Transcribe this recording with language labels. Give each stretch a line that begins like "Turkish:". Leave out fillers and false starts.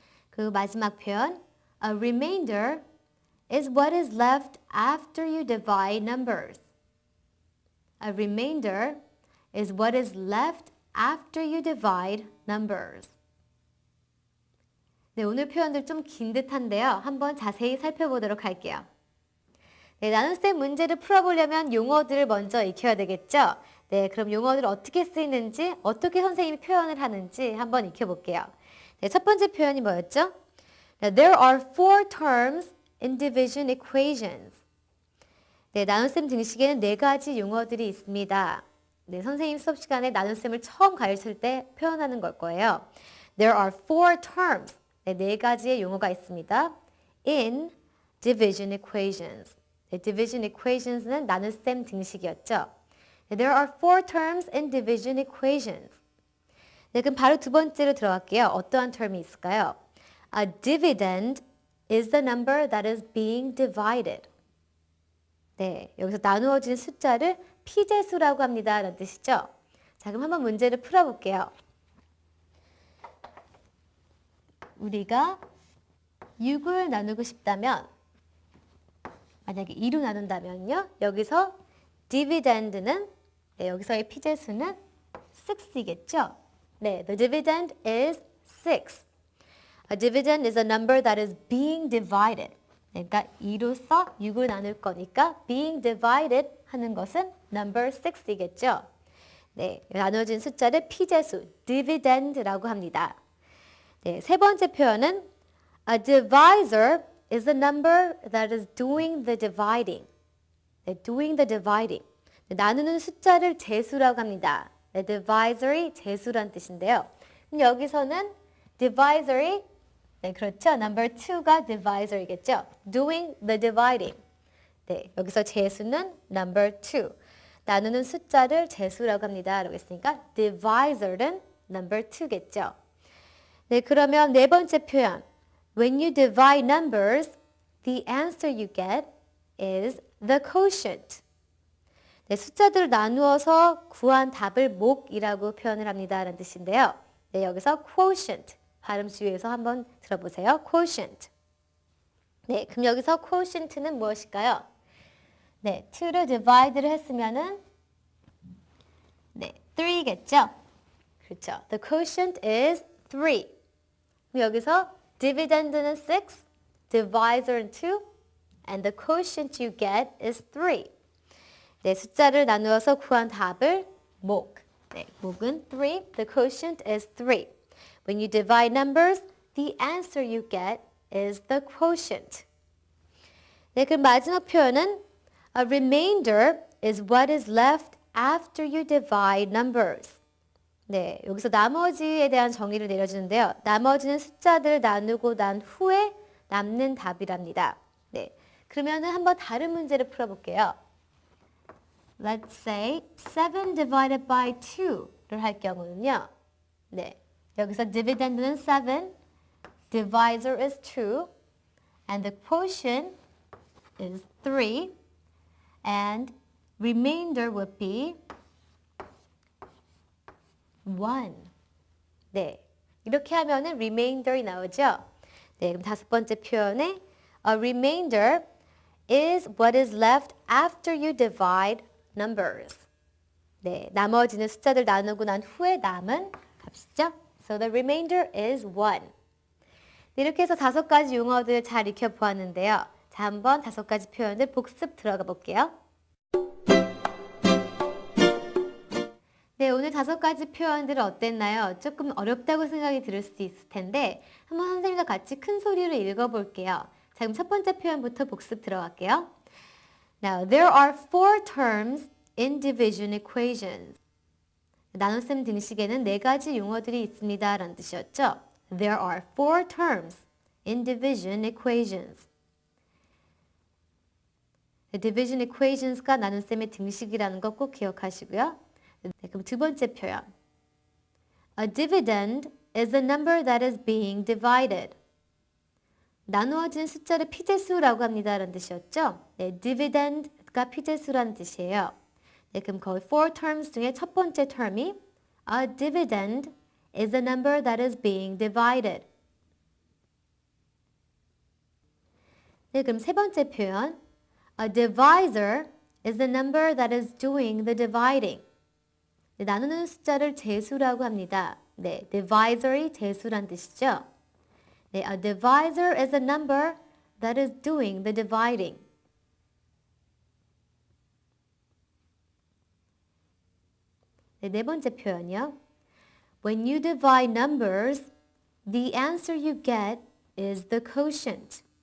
Korean: 그 마지막 표현
English: A remainder is what is left after you divide numbers. A remainder is what is left after you divide numbers.
Korean: 네, 오늘 표현들 좀 긴 듯한데요. 한번 자세히 살펴보도록 할게요. 네, 나눗셈 문제를 풀어보려면 용어들을 먼저 익혀야 되겠죠? 네, 그럼 용어들 어떻게 쓰이는지, 어떻게 선생님이 표현을 하는지 한번 익혀볼게요. 네, 첫 번째 표현이 뭐였죠?
English: There are four terms in division equations.
Korean: 네, 나눗셈 등식에는 4가지 용어들이 있습니다. 네, 선생님 수업 시간에 나눗셈을 처음 가르칠 때 표현하는 걸 거예요.
English: There are four terms.
Korean: 네, 4가지의 용어가 있습니다.
English: In division equations.
Korean: 네, division equations는 나눗셈 등식이었죠.
English: 네, there are four terms in division equations.
Korean: 네, 그럼 바로 두 번째로 들어갈게요. 어떠한 term이 있을까요?
English: A dividend is the number that is being divided.
Korean: 네, 여기서 나누어진 숫자를 피제수라고 합니다. 라는 뜻이죠. 자, 그럼 한번 문제를 풀어볼게요. 우리가 6을 나누고 싶다면, 만약에 2로 나눈다면요. 여기서 dividend는, 네, 여기서의 피제수는 6이겠죠.
English: 네, the dividend is 6. A dividend is a number that is being divided.
Korean: 그러니까 2로서 6을 나눌 거니까
English: being divided
Korean: 하는 것은 number 6이겠죠. 네, 나눠진 숫자를 피제수, dividend라고 합니다. 네, 세 번째 표현은
English: a divisor is a number that is doing the dividing. 네, doing the dividing.
Korean: 네, 나누는 숫자를 제수라고 합니다. 네, divisor이 제수란 뜻인데요. 그럼 여기서는 divisor이 네, 그렇죠. number 2가 divisor이겠죠.
English: doing the dividing.
Korean: 네, 여기서 제수는 number 2. 나누는 숫자를 제수라고 합니다. 라고 했으니까 divisor는 number 2겠죠. 네, 그러면 네 번째 표현.
English: When you divide numbers, the answer you get is the quotient.
Korean: 네, 숫자들을 나누어서 구한 답을 목이라고 표현을 합니다. 라는 뜻인데요. 네, 여기서 quotient. 발음 주의해서 한번 들어보세요.
English: quotient.
Korean: 네, 그럼 여기서 quotient는 무엇일까요? 네, 2를 divide를 했으면은 네, 3겠죠? 그렇죠.
English: The quotient is 3.
Korean: 그럼 여기서
English: dividend는 6, divisor는 2, and the quotient you get is 3.
Korean: 네, 숫자를 나누어서 구한 답을 목. 네, 목은 3.
English: The quotient is 3. When you divide numbers, the answer you get is the quotient.
Korean: 네, 그럼 마지막 표현은
English: a remainder is what is left after you divide numbers.
Korean: 네, 여기서 나머지에 대한 정의를 내려주는데요. 나머지는 숫자들을 나누고 난 후에 남는 답이랍니다. 네, 그러면은 한번 다른 문제를 풀어볼게요.
English: Let's say 7 divided by
Korean: 2를 할 경우는요. 네.
English: 여기서 dividend는 7, divisor is 2, and the quotient is 3, and remainder would be 1.
Korean: 네, 이렇게 하면은 remainder이 나오죠. 네, 그럼 다섯 번째 표현에
English: a remainder is what is left after you divide numbers.
Korean: 네, 나머지는 숫자들 나누고 난 후에 남은 값이죠.
English: So the remainder is 1.
Korean: 네, 이렇게 해서 5가지 용어들 잘 익혀보았는데요. 자, 한번 5가지 표현들 복습 들어가 볼게요. 네, 오늘 5가지 표현들 어땠나요? 조금 어렵다고 생각이 들을 수도 있을 텐데 한번 선생님과 같이 큰 소리로 읽어볼게요. 자, 그럼 첫 번째 표현부터 복습 들어갈게요.
English: Now, there are 4 terms in division equations.
Korean: 나눗셈 등식에는 4가지 용어들이 있습니다. 라는 뜻이었죠.
English: There are 4 terms in division equations.
Korean: division equations가 나눗셈의 등식이라는 거 꼭 기억하시고요. 네, 그럼 두 번째 표현.
English: A dividend is a number that is being divided.
Korean: 나누어진 숫자를 피제수라고 합니다. 라는 뜻이었죠. 네, dividend가 피제수라는 뜻이에요. 네, 그럼 거의 4 terms 중에 첫 번째 term이
English: A dividend is a number that is being divided.
Korean: 네, 그럼 세 번째 표현.
English: A divisor is the number that is doing the dividing.
Korean: 네, 나누는 숫자를 제수라고 합니다. 네, divisor이 제수란 뜻이죠.
English: 네, a divisor is a number that is doing the dividing.
Korean: 네, 네 번째 표현이요.
English: When you divide numbers, the answer you get is the quotient.